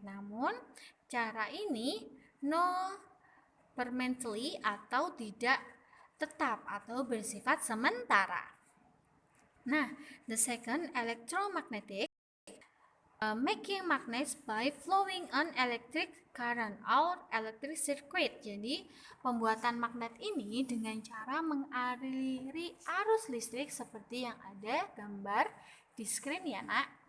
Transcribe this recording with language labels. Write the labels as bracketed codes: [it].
[id] Namun, cara ini [en] no permanently [id] atau tidak tetap atau bersifat sementara. [en] Nah, the second, electromagnetic, making magnets by flowing an electric current or electric circuit. [id] Jadi, pembuatan magnet ini dengan cara mengaliri arus listrik seperti yang ada gambar di screen ya, Nak.